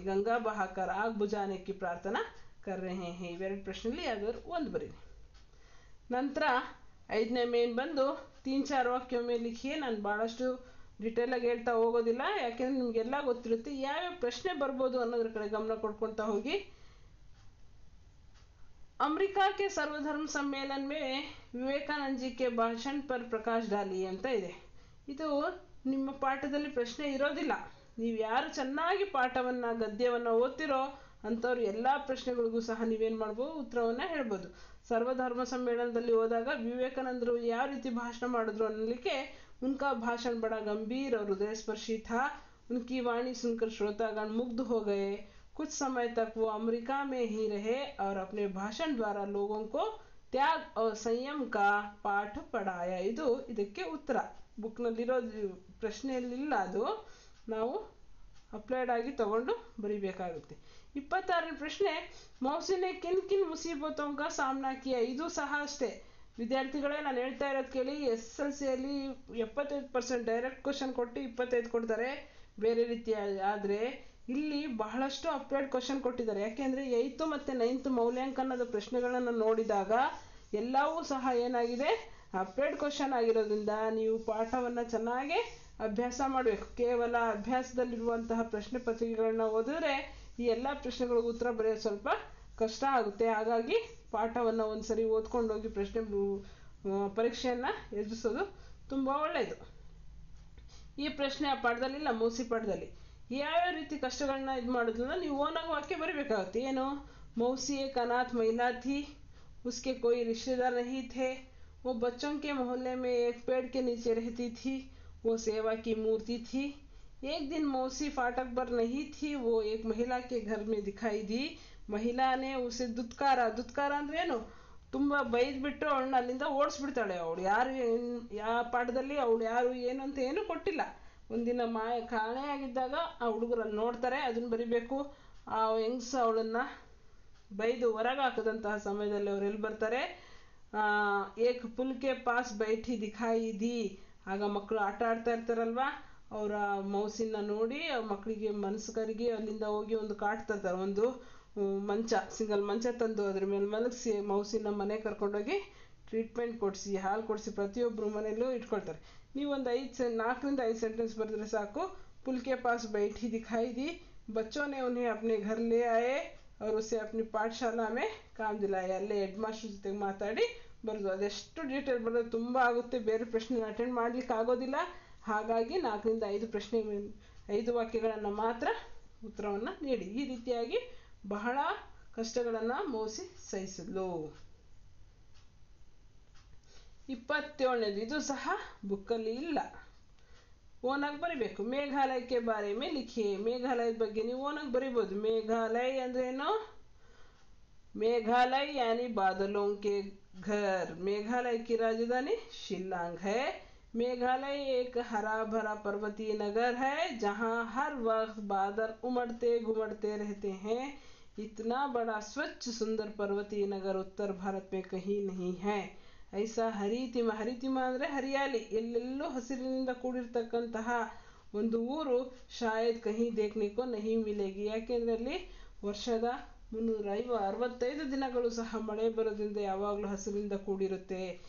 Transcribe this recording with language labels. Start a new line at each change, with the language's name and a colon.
Hindi: ಗಂಗಾ ಬಹಾಕರ್ ಆಗ್ ಬುಜಾನೆ ಕಿ ಪ್ರಾರ್ಥನಾ ಕರ್ ರಹೆ ಹೇ.
Kannada: ಇವೆರಡು ಪ್ರಶ್ನೆಯಲ್ಲಿ ಯಾವ್ದಾದ್ರು ಒಂದು ಬರೀರಿ. ನಂತರ 5ನೇ ಮೇನ್ ಬಂದು 3-4 ವಾಕ್ಯ ಮೇಲೆ
Hindi: ಲಿಖಿಯೇ.
Kannada: ನಾನು ಭಾಳಷ್ಟು ಡಿಟೇಲಾಗಿ ಹೇಳ್ತಾ ಹೋಗೋದಿಲ್ಲ, ಯಾಕೆಂದ್ರೆ ನಿಮಗೆಲ್ಲ ಗೊತ್ತಿರುತ್ತೆ. ಯಾವ್ಯಾವ ಪ್ರಶ್ನೆ ಬರ್ಬೋದು ಅನ್ನೋದ್ರ ಕಡೆ ಗಮನ ಕೊಡ್ಕೊಳ್ತಾ ಹೋಗಿ.
Hindi: अमेरिका के सर्वधर्म सम्मेलन में विवेकानंद जी के भाषण पर प्रकाश डालिए
Kannada: ಅಂತ ಇದೆ. ಇದು ನಿಮ್ಮ ಪಾಠದಲ್ಲಿ ಪ್ರಶ್ನೆ ಇರೋದಿಲ್ಲ. ನೀವು ಯಾರು ಚೆನ್ನಾಗಿ ಪಾಠವನ್ನು ಗದ್ಯವನ್ನು ಓದ್ತಿರೋ ಅಂಥವ್ರು ಎಲ್ಲ ಪ್ರಶ್ನೆಗಳಿಗೂ ಸಹ ನೀವೇನು ಮಾಡ್ಬೋದು? ಉತ್ತರವನ್ನು ಹೇಳ್ಬೋದು. ಸರ್ವಧರ್ಮ ಸಮ್ಮೇಳನದಲ್ಲಿ ಹೋದಾಗ ವಿವೇಕಾನಂದರು ಯಾವ ರೀತಿ ಭಾಷಣ ಮಾಡಿದ್ರು ಅನ್ನಲಿಕ್ಕೆ
Hindi: उनका भाषण बड़ा गंभीर और हृदयस्पर्शी था. उनकी वाणी सुनकर श्रोतागण मुग्ध हो गए. कुछ समय तक वो अमेरिका में ही रहे और अपने भाषण द्वारा लोगों को त्याग और संयम का पाठ पढ़ाया.
Kannada: ಇದು ಇದಕ್ಕೆ ಉತ್ತರ. ಬುಕ್ನಲ್ಲಿರೋ ಪ್ರಶ್ನೆಯಲ್ಲಿಲ್ಲ, ಅದು ನಾವು ಅಪ್ಲೈಡ್ ಆಗಿ ತಗೊಂಡು ಬರಿಬೇಕಾಗುತ್ತೆ. 26ನೇ ಪ್ರಶ್ನೆ,
Hindi: ಮೌಸಿನೆ ಕಿನ್ ಕಿನ್ ಮುಸೀಬತೋಂ ಕಾ ಸಾಮ್ನಾ ಕಿಯಾ.
Kannada: ಇದು ಸಹ ಅಷ್ಟೇ ವಿದ್ಯಾರ್ಥಿಗಳೇ, ನಾನು ಹೇಳ್ತಾ ಇರೋದು ಕೇಳಿ. SSLCಯಲ್ಲಿ 75% ಡೈರೆಕ್ಟ್ ಕ್ವಶನ್ ಕೊಟ್ಟು 25 ಕೊಡ್ತಾರೆ ಬೇರೆ ರೀತಿ. ಆದರೆ ಇಲ್ಲಿ ಬಹಳಷ್ಟು ಅಪ್ಲೈಡ್ ಕ್ವಶನ್ ಕೊಟ್ಟಿದ್ದಾರೆ. ಯಾಕೆಂದರೆ 8th ಮತ್ತು 9th ಮೌಲ್ಯಾಂಕನದ ಪ್ರಶ್ನೆಗಳನ್ನು ನೋಡಿದಾಗ ಎಲ್ಲವೂ ಸಹ ಏನಾಗಿದೆ? ಅಪ್ಲೈಡ್ ಕ್ವಶನ್ ಆಗಿರೋದ್ರಿಂದ ನೀವು ಪಾಠವನ್ನು ಚೆನ್ನಾಗಿ ಅಭ್ಯಾಸ ಮಾಡಬೇಕು. ಕೇವಲ ಅಭ್ಯಾಸದಲ್ಲಿರುವಂತಹ ಪ್ರಶ್ನೆ ಪತ್ರಿಕೆಗಳನ್ನ ಓದಿದ್ರೆ ಈ ಎಲ್ಲ ಪ್ರಶ್ನೆಗಳಿಗೂ ಉತ್ತರ ಬರೆಯೋದು ಸ್ವಲ್ಪ ಕಷ್ಟ ಆಗುತ್ತೆ. ಹಾಗಾಗಿ ಪಾಠವನ್ನು ಒಂದು ಸರಿ ಓದ್ಕೊಂಡೋಗಿ ಪರೀಕ್ಷೆಯನ್ನು ಎದುರಿಸೋದು ತುಂಬ ಒಳ್ಳೆಯದು. ಈ ಪ್ರಶ್ನೆ ಆ ಪಾಠದಲ್ಲಿಲ್ಲ, ಮೌಸಿ ಪಾಠದಲ್ಲಿ. ಯಾವ್ಯಾವ ರೀತಿ ಕಷ್ಟಗಳನ್ನ ಇದು ಮಾಡೋದ್ರಿಂದ ನೀವು ಓನಾಗಿ ವಾಕ್ಯ ಬರೀಬೇಕಾಗುತ್ತೆ. ಏನು?
Hindi: मौसी एक अनाथ महिला थी, उसके कोई रिश्तेदार नहीं थे, वो बच्चों के मोहल्ले में एक पेड़ के नीचे रहती थी, वो सेवा की मूर्ति थी. एक दिन मौसी फाटक पर नहीं थी, वो एक महिला के घर में दिखाई दी. महिला ने उसे दुत्ಕಾರ
Kannada: ಅಂದ್ರೆ ಏನು? ತುಂಬ ಬೈದ್ಬಿಟ್ಟು ಅವಳನ್ನ ಅಲ್ಲಿಂದ ಓಡಿಸ್ಬಿಡ್ತಾಳೆ. ಅವಳು ಯಾರು, ಯಾವ ಪಾಠದಲ್ಲಿ ಅವಳು ಯಾರು ಏನು ಅಂತ ಏನೂ ಕೊಟ್ಟಿಲ್ಲ. ಒಂದಿನ ಕಾಣೆಯಾಗಿದ್ದಾಗ ಆ ಹುಡುಗರಲ್ಲಿ ನೋಡ್ತಾರೆ, ಅದನ್ನು ಬರಿಬೇಕು. ಆ ಹೆಂಗ್ಸ ಅವಳನ್ನು ಬೈದು ಹೊರಗೆ ಹಾಕಿದಂತಹ ಸಮಯದಲ್ಲಿ ಅವ್ರು ಎಲ್ಲಿ ಬರ್ತಾರೆ?
Hindi: ಏಕ್ ಪುಲ್ಕೆ ಪಾಸ್ ಬೈಠಿ ದಿಖಾಯಿ ದಿ.
Kannada: ಆಗ ಮಕ್ಕಳು ಆಟ ಆಡ್ತಾ ಇರ್ತಾರಲ್ವ, ಅವರ ಮೌಸಿನ ನೋಡಿ ಮಕ್ಕಳಿಗೆ ಮನಸ್ಸು ಕರಗಿ ಅಲ್ಲಿಂದ ಹೋಗಿ ಒಂದು ಕಾಟ್ ತರ್ತಾರೆ. ಒಂದು ಮಂಚ, ಸಿಂಗಲ್ ಮಂಚ ತಂದು ಅದ್ರ ಮೇಲೆ ಮಲಗಿಸಿ ಮೌಸಿನ ಮನೆ ಕರ್ಕೊಂಡೋಗಿ ಟ್ರೀಟ್ಮೆಂಟ್ ಕೊಡಿಸಿ, ಹಾಲು ಕೊಡಿಸಿ ಪ್ರತಿಯೊಬ್ಬರು ಮನೆಯಲ್ಲೂ ಇಟ್ಕೊಳ್ತಾರೆ. ನೀವು ಒಂದು 4ರಿಂದ 5 ಸೆಂಟೆನ್ಸ್ ಬರೆದ್ರೆ ಸಾಕು.
Hindi: पुलके पास बैठी दिखाई दी, बच्चों ने उन्हें अपने घर ले आए और उसे अपनी पाठशाला में काम दिलाया.
Kannada: ಅಲ್ಲೇ ಹೆಡ್ ಮಾಸ್ಟರ್ ಜೊತೆಗೆ ಮಾತಾಡಿ ಬರೆದು. ಅದೆಷ್ಟು ಡೀಟೇಲ್ ಬರೋದು ತುಂಬ ಆಗುತ್ತೆ, ಬೇರೆ ಪ್ರಶ್ನೆ ಅಟೆಂಡ್ ಮಾಡ್ಲಿಕ್ಕೆ ಆಗೋದಿಲ್ಲ. ಹಾಗಾಗಿ 4ರಿಂದ 5 ಪ್ರಶ್ನೆ 5 ವಾಕ್ಯಗಳನ್ನು ಮಾತ್ರ ಉತ್ತರವನ್ನು ನೀಡಿ. ಈ ರೀತಿಯಾಗಿ ಬಹಳ ಕಷ್ಟಗಳನ್ನು ಮೌಸಿ ಸಹಿಸಿದ್ಲು. 27ನೇದು, ಇದು ಸಹ ಬುಕ್ಕಲ್ಲಿ ಇಲ್ಲ, ಓನಾಗಿ ಬರಿಬೇಕು. ಮೇಘಾಲಯಕ್ಕೆ
Hindi: ಬಾರೆ ಮೇ ಲಿಖಿಯೇ.
Kannada: ಮೇಘಾಲಯದ ಬಗ್ಗೆ ನೀವು ಓನಾಗಿ ಬರಿಬೋದು. ಮೇಘಾಲಯ ಅಂದ್ರೆ ಏನು?
Hindi: मेघालय यानी बादलों के घर. मेघालय की राजधानी शिलांग है. मेघालय एक हरा भरा पर्वतीय नगर है जहाँ हर वक्त बादल उमड़ते घुमड़ते रहते हैं. इतना बड़ा स्वच्छ सुंदर पर्वतीय नगर उत्तर भारत में कहीं नहीं है. ऐसा
Kannada: ಹರಿತಿಮ ಅಂದರೆ ಹರಿಯಾಲಿ, ಎಲ್ಲೆಲ್ಲೂ ಹಸಿರಿನಿಂದ ಕೂಡಿರ್ತಕ್ಕಂತಹ ಒಂದು ಊರು
Hindi: ಶಾಯದ್ ಕಹಿ ದೇಖ್ನೆಕೋ ನಹಿ ಮಿಲೇಗಿ.
Kannada: ಯಾಕೆಂದರೆ ಅಲ್ಲಿ ವರ್ಷದ 365 ದಿನಗಳು ಸಹ ಮಳೆ ಬರೋದ್ರಿಂದ ಯಾವಾಗಲೂ ಹಸಿರಿಂದ ಕೂಡಿರುತ್ತೆ.